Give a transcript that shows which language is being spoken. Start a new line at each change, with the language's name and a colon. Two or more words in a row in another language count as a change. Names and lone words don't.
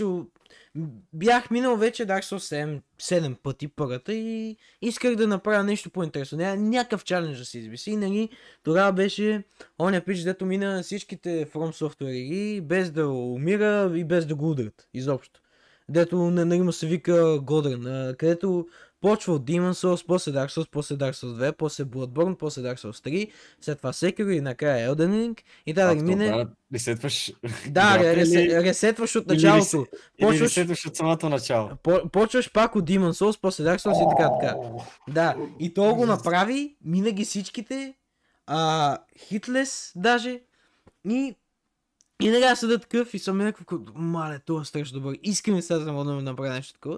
Bulgarian: Бях минал вече Dark Souls 7 пъти първата и исках да направя нещо по-интересно. Някакъв чалендж да си извиси. И нали, тогава беше оня пич, дето мина всичките From Software игри без да умира и без да го удрят изобщо. Дето нали му се вика Godrun, където почва от Demon's Souls, после Dark Souls, после Dark Souls 2, после Bloodborne, после Dark Souls 3, след това Sekiro и накрая Elden Ring и да мине... Ресетваш... Да, ресетваш от началото. Или ресетваш от самото начало. Почваш пак от Demon's Souls, после Dark Souls и така. Да, и то го направи, мина ги всичките, хитлес даже, и накрая седа такъв и съм някакъв, мале, това е страшно добър, искам и сега да мога да направя нещо такова.